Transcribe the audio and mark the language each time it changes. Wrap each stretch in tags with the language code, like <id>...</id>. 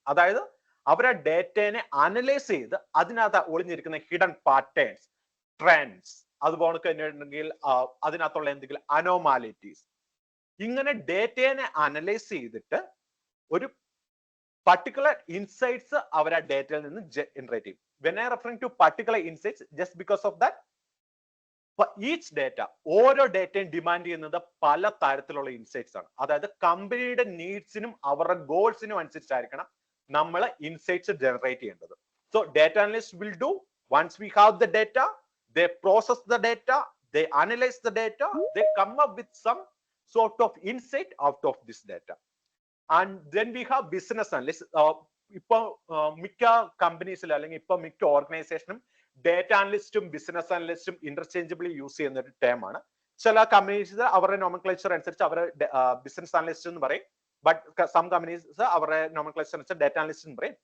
<ml>അതായത് അവരെ ഡേറ്റനെ അനലൈസ് ചെയ്ത് അതിനകത്ത് ഒളിഞ്ഞിരിക്കുന്ന ഹിഡൻ പാറ്റേൺസ്, ട്രെൻഡ്സ്, അതുപോലെ തന്നെ അതിനകത്തുള്ള എന്തെങ്കിലും അനോമാലിറ്റീസ്, ഇങ്ങനെ ഡേറ്റനെ അനലൈസ് ചെയ്തിട്ട് ഒരു particular insights അവരെ ഡേറ്റയിൽ നിന്ന് ജനറേറ്റ് ചെയ്യും.</ml> <en>When I referring to particular insights, just because of that, for each data,</en> <ml>ഓരോ ഡേറ്റയും ഡിമാൻഡ് ചെയ്യുന്നത് പല തരത്തിലുള്ള ഇൻസൈറ്റ്സ് ആണ്. അതായത് കമ്പനിയുടെ നീഡ്സിനും അവരുടെ ഗോൾസിനും അനുസരിച്ചായിരിക്കണം നമ്മൾ ഇൻസൈറ്റ്സ് ജനറേറ്റ് ചെയ്യേണ്ടത്.</ml> <en>So data analysts will do, once we have the data, they process the data, they analyze the data, they come up with some sort of insight out of this data. And then we have business analysts.</en> <ml>ഇപ്പൊ മിക്ക കമ്പനീസിലും അല്ലെങ്കിൽ ഇപ്പൊ മിക്ക ഓർഗനൈസേഷനും data അനലിസ്റ്റും business അനലിസ്റ്റും interchangeably use ചെയ്യുന്ന ഒരു term ആണ്. ചില കമ്പനീസ് അവരുടെ നോമൻക്ലേച്ചർ അനുസരിച്ച് അവരെ ബിസിനസ് അനലിസ്റ്റ് എന്ന് പറയും, ബട്ട് സം കമ്പനീസ് അവരുടെ നോമൻക്ലേച്ചർ അനുസരിച്ച് ഡേറ്റ അനലിസ്റ്റ് എന്ന് പറയും.</ml>